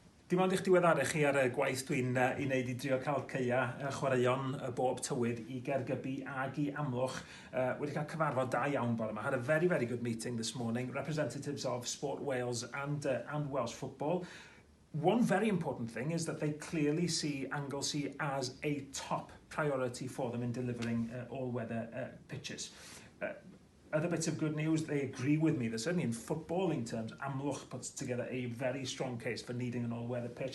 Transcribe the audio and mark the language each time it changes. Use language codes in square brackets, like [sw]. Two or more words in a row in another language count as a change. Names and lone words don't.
[cy] Dim ond i'ch diweddaru chi ar y gwaith dwi'n ei wneud i drio cael ceia chwaraeon bob tywydd i Gergybi ag i Amlwch. Wedi cael cyfarfod da iawn bore yma. [en] Had a very, very good meeting this morning. Representatives of Sport Wales and Welsh football. One very important thing is that they clearly see Anglesey as a top priority for them in delivering all-weather pitches. Other bits of good news, they agree with me that certainly in footballing terms, Amlwch puts together a very strong case for needing an all-weather pitch.